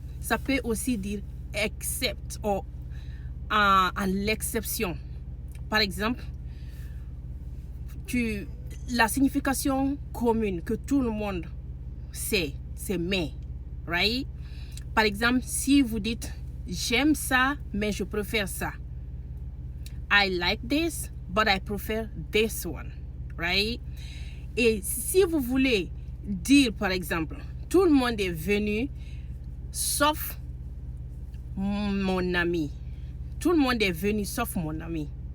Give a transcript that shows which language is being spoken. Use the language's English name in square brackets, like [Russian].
[French] Ça peut aussi dire except ou à l'exception. Par exemple, la signification commune que tout le monde sait, c'est mais. [English] Right? [French] Par exemple, si vous dites j'aime ça, mais je préfère ça. [English] I like this, but I prefer this one. Right? [French] Et si vous voulez dire, par exemple, tout le monde est venu sauf mon ami. Tout le monde est venu sauf mon ami.